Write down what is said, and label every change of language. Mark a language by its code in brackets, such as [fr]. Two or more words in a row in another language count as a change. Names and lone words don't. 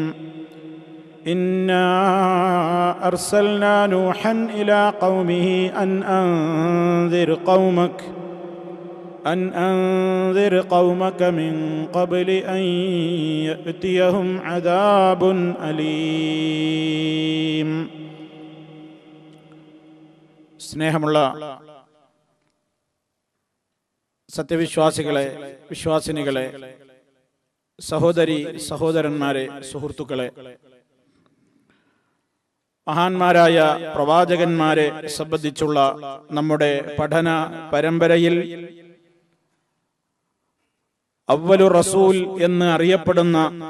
[ar] إنا أرسلنا نوحا إلى قومه أن أنذر قومك من قبل أن يأتيهم عذاب أليم. [ml] സ്നേഹമുള്ള സത്യവിശ്വാസികളെ, വിശ്വാസിനികളെ, സഹോദരി സഹോദരന്മാരെ, സുഹൃത്തുക്കളെ, മഹാന്മാരായ പ്രവാചകന്മാരെ സംബന്ധിച്ചുള്ള നമ്മുടെ പഠന പരമ്പരയിൽ [ar] أول رسول [ml] എന്ന് അറിയപ്പെടുന്ന,